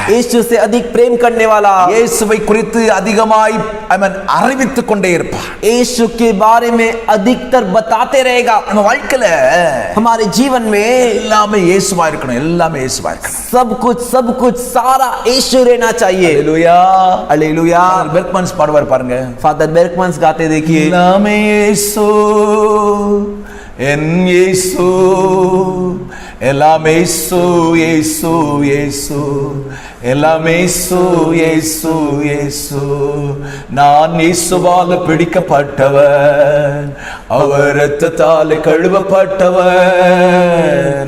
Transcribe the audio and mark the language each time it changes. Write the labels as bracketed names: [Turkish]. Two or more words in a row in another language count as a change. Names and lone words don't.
[Hindi] यीशु से अधिक प्रेम करने वाला, [Tamil] இயேசுவை குறித்து அதிகமாய் அறிவித்துக் கொண்டே இருப்பான். [Hindi] यीशु के बारे में अधिकतर बताते रहेगा। [Tamil] நம்ம வாழ்க்கையில [Hindi] हमारे जीवन में [Tamil] எல்லாமே இயேசுவா இருக்கணும், எல்லாமே இயேசுவா இருக்கணும். [Hindi] सब कुछ सारा यीशु रहना चाहिए। [Tamil] ஹalleluya, [Hindi] हालेलुया। [Tamil] பெர்க்மன்ஸ் பாடுவார் பாருங்க, [Hindi] फादर बेर्कमन्स गाते देखिए, [Tamil] எல்லாமே இயேசு என் இயேசு, எல்லாமே இயேசு இயேசு இயேசு, எல்லாமே இயேசு இயேசு இயேசு. நான் இயேசுவால் பிடிக்கப்பட்டவன், அவர் இரத்தத்தால் கழுவப்பட்டவன்.